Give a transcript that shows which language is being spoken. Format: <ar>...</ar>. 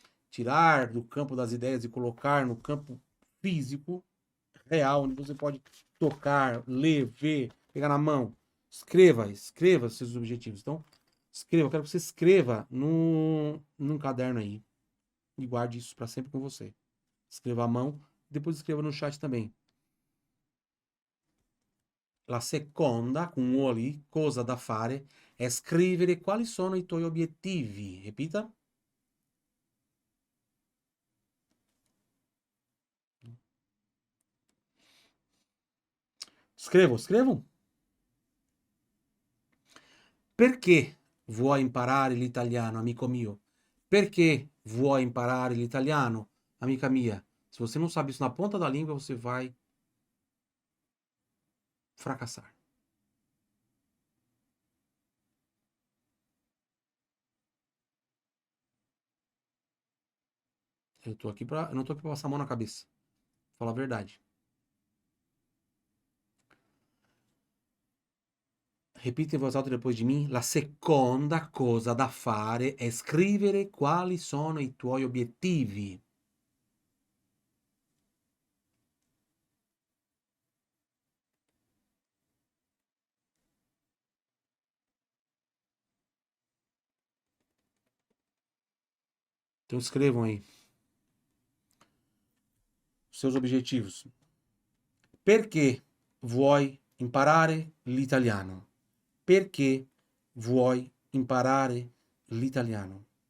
<pt>Tirar do campo das ideias e colocar no campo físico, real, onde você pode tocar, ler, ver, pegar na mão. Escreva seus objetivos. Então, escreva, eu quero que você escreva num caderno aí. E guarde isso para sempre com você. Escreva à mão, depois escreva no chat também.</pt> <it>La seconda,</it> <pt>com um O ali,</pt> <it>cosa da fare, è scrivere quali sono i tuoi obiettivi. Repita. Scrivam. Perché vuoi imparare l'italiano, amico mio? Perché vuoi imparare l'italiano, amica mia?</it> <pt>Se você não sabe isso na ponta da língua, você vai fracassar. Eu não tô aqui pra passar a mão na cabeça. Vou falar a verdade. Repita in voz alta depois de mim.</pt> <it>La seconda cosa da fare è scrivere quali sono i tuoi obiettivi.</it> <pt>Então escrevam aí seus objetivos.</pt> <it>Perché vuoi imparare l'italiano? Perché vuoi imparare l'italiano?</it>